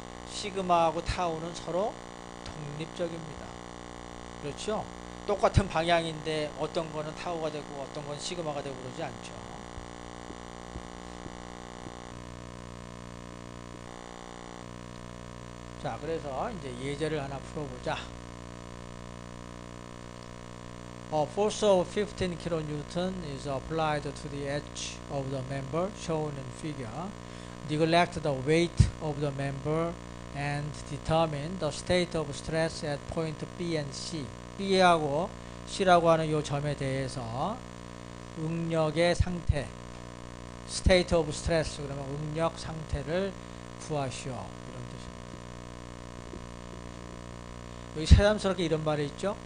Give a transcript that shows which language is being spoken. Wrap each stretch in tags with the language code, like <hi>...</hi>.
<ko>시그마하고 타우는 서로 독립적입니다. 그렇죠? 똑같은 방향인데 어떤 거는 타우가 되고 어떤 건 시그마가 되고 그러지 않죠. 자, 그래서 이제 예제를 하나 풀어보자.</ko> <en>A force of 15 kN is applied to the edge of the member shown in figure. Neglect the weight of the member and determine the state of stress at point B and C.</en> <ko>B하고 C라고 하는 이 점에 대해서 응력의 상태, state of stress, 그러면 응력 상태를 구하시오, 이런 뜻입니다. 여기 새삼스럽게 이런 말이 있죠.</ko>